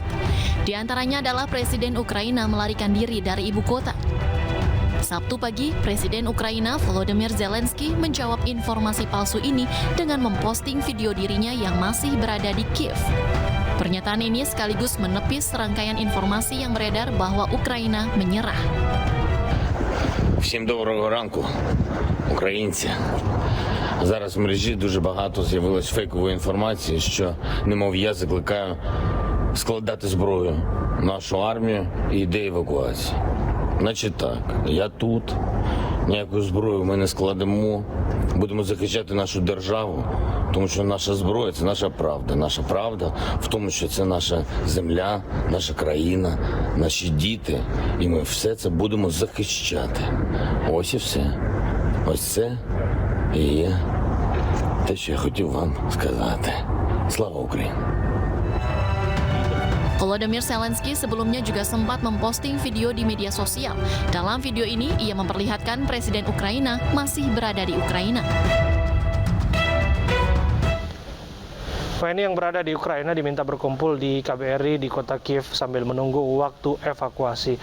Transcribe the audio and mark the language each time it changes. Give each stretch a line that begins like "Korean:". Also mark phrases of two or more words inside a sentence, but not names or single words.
Indonesian: Di antaranya adalah Presiden Ukraina melarikan diri dari ibu kota. Sabtu pagi, Presiden Ukraina Volodymyr Zelensky menjawab informasi palsu ini dengan memposting video dirinya yang masih berada di Kiev. Pernyataan ini sekaligus menepis serangkaian informasi yang beredar bahwa Ukraina menyerah.
Ukrainian: Всім доброго ранку, українці. Зараз в мережі дуже багато з'явилось фейкової інформації, що, немов я закликаю складати зброю нашу армію і йде евакуації. Значить так, я тут, ніякої зброї ми не складемо, будемо захищати нашу державу, тому що наша зброя – це наша правда. Наша правда в тому, що це наша земля, наша країна, наші діти, і ми все це будемо захищати. Ось і все. Ось це і є те, що я хотів вам сказати. Слава Україні!
Indonesian: Volodymyr Zelensky sebelumnya juga sempat memposting video di media sosial. Dalam video ini, ia memperlihatkan Presiden Ukraina masih berada di Ukraina. WNI yang berada di Ukraina diminta berkumpul di KBRI di kota Kiev sambil menunggu waktu evakuasi.